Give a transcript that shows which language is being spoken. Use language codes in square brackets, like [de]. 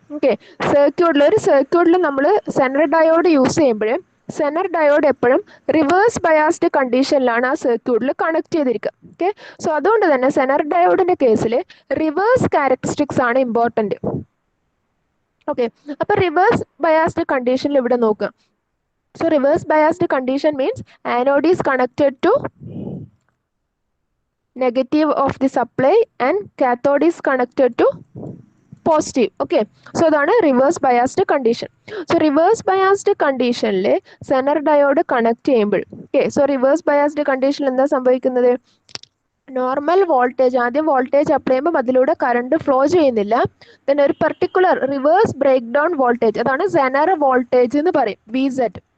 [ml] Okay, ഒരു സർക്യൂട്ടിൽ നമ്മൾ സെനർ ഡയോഡ് യൂസ് ചെയ്യുമ്പോൾ സെനർ ഡയോഡ് എപ്പോഴും റിവേഴ്സ് ബയാസ്ഡ് കണ്ടീഷനിലാണ് ആ സർക്യൂട്ടിൽ കണക്ട് ചെയ്തിരിക്കുക. ഓക്കെ, സോ അതുകൊണ്ട് തന്നെ സെനർ ഡയോഡിൻ്റെ കേസിൽ റിവേഴ്സ് ക്യാരക്ടറിസ്റ്റിക്സ് ആണ് ഇമ്പോർട്ടൻറ്റ്. ഓക്കെ, അപ്പോൾ റിവേഴ്സ് ബയാസ്ഡ് കണ്ടീഷനിൽ ഇവിടെ നോക്കുക. [en] So reverse biased condition means anode is connected to negative of the supply and cathode is connected to positive. [ml] Okay, so അതാണ് reverse biased condition. So reverse biased കണ്ടീഷനിൽ Zener diode connect ചെയ്യുമ്പോൾ, okay, so reverse biased കണ്ടീഷനിൽ എന്താ സംഭവിക്കുന്നത്? Normal voltage, ആദ്യം voltage apply ചെയ്യുമ്പോൾ അതിലൂടെ current flow ചെയ്യുന്നില്ല. then ഒരു particular reverse break down voltage, അതാണ് സെനർ വോൾട്ടേജ് എന്ന് പറയും, VZ.